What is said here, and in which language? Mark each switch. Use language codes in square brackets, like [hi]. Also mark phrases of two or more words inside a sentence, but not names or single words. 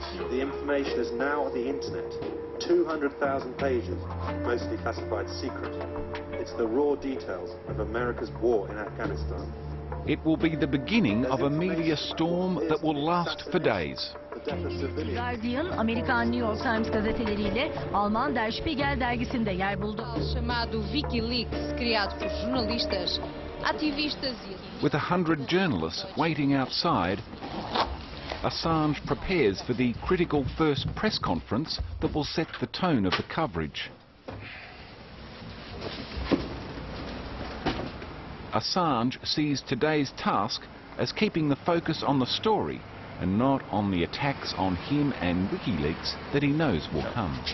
[en] The information is now on the internet. 200,000 pages, mostly classified secret. It's the raw details of America's war in Afghanistan. It will be the beginning of a media storm that will last for days. [tr] Guardian, Amerikan New York Times gazeteleriyle Alman Der Spiegel dergisinde yer buldu. [pt] Chamado WikiLeaks, criado por jornalistas, ativistas e... [en] With 100 journalists waiting outside, Assange prepares for the critical first press conference that will set the tone of the coverage. Assange sees today's task as keeping the focus on the story and not on the attacks on him and WikiLeaks that he knows will come.